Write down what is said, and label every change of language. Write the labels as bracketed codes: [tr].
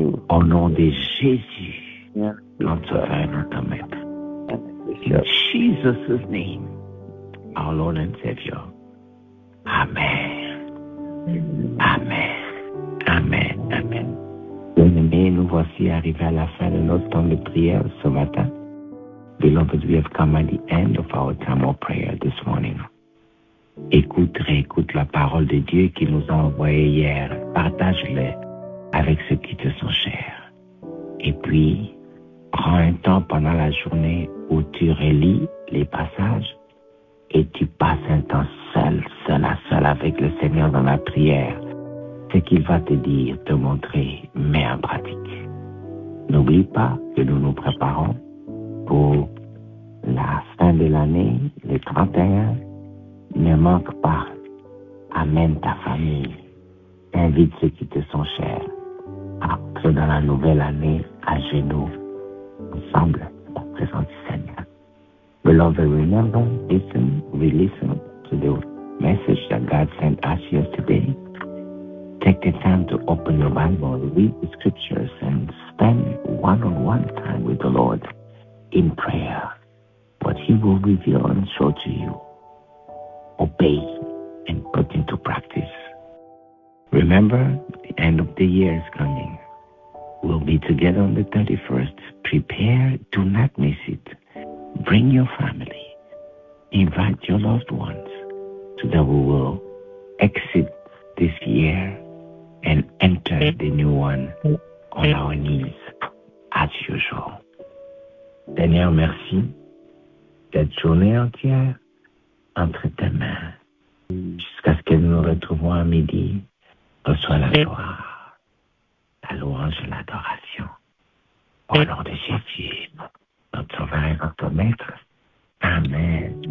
[fr] Au nom de Jésus, notre Sauveur, notre Maître. [en] In Jesus' name, our Lord and Savior. Amen. Amen. Amen. Amen. [fr] Bien-aimés, nous voici arrivés à la fin de notre temps de prière ce matin. [en] Beloved, we have come at the end of our time of prayer this morning. [fr] Réécoute la parole de Dieu qu'il nous a envoyée hier. Partage-le avec ceux qui te sont chers. Et puis, prends un temps pendant la journée où tu relis les passages et tu passes un temps seul avec le Seigneur dans la prière. Ce qu'il va te dire, te montrer, mets en pratique. N'oublie pas que nous nous préparons pour la fin de l'année, le 31. Ne manque pas. Amène ta famille. Invite ceux qui te sont chers. Entre dans la nouvelle année à genoux, ensemble, la présence du Seigneur. [en] Beloved, remember, we listen to the message that God sent us yesterday. Take the time to open your Bible, read the scriptures, and spend one-on-one time with the Lord in prayer. What He will reveal and show to you. Obey and put into practice. Remember, the end of the year is coming. We'll be together on the 31st. Prepare, do not miss it. Bring your family. Invite your loved ones so that we will exit this year and enter the new one on our knees as usual. [fr] Seigneur, merci. Cette journée entière entre tes mains, jusqu'à ce que nous nous retrouvons à midi, reçois la gloire, la louange et l'adoration. Au nom de Jésus, notre Sauveur et notre Maître. Amen.